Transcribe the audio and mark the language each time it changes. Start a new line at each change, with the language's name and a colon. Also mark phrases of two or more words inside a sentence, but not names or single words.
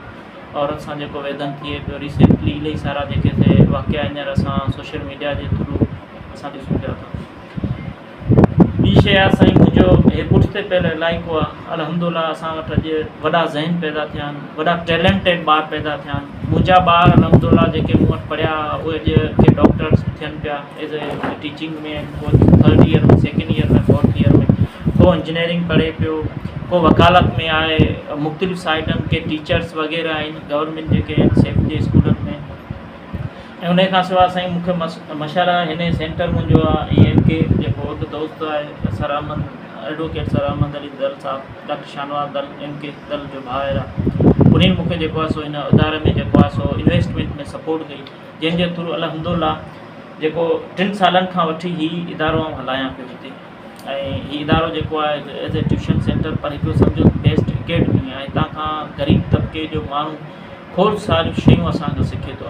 Sindhi: औरत सां जेको वेदन थिए पियो, रिसेंटली इलाही सारा जेके थिए वाक़िया हींअर असां
English: social media
Sindhi: जे थ्रू असां ॾिसूं पिया था। ॿी शइ आहे साईं मुंहिंजो हे पुठिते पियल इलाइक़ो आहे। अल्हम्दुलिल्लाह असां वटि अॼु वॾा ज़हन पैदा थिया आहिनि, वॾा टैलेंटेड ॿार पैदा थिया आहिनि। मुंहिंजा ॿार अल्हम्दुलिल्लाह जेके मूं वटि पढ़िया उहे अॼु के डॉक्टर्स थियनि पिया
English: as a teaching
Sindhi: में, को 3rd ईयर में, 2nd ईयर में, 4th ईयर में, को इंजीनियरिंग पढ़े पियो, को वकालत में आहे, मुख़्तलिफ़ साइडनि के टीचर्स वग़ैरह आहिनि गवर्नमेंट जेके आहिनि सेफ जे स्कूलनि में। ऐं उन खां सवाइ साईं मूंखे मशहूरु हिन सेंटर मुंहिंजो आहे EMK जेको हिकु दोस्त आहे सर अहमद, एडवोकेट सर अहमद अली दल साहब, डॉक्टर शानवाज़ दल MK दल जो भाउर आहे। उन्हनि मूंखे जेको आहे सो हिन इदारे में जेको आहे सो इन्वेस्टमेंट में सपोर्ट कई, जंहिंजे थ्रू अल्हम्दुलिल्लाह जेको 3 सालनि खां वठी हीउ इदारो हलायां पियो हिते। ऐं हीउ इदारो जेको आहे
English: as a tuition centre
Sindhi: पर हिकिड़ो सम्झो बेस्ट एकेडमी आहे। हितां खां ग़रीब तबिके जो माण्हू खोड़ सारियूं शयूं असांखे सिखे थो।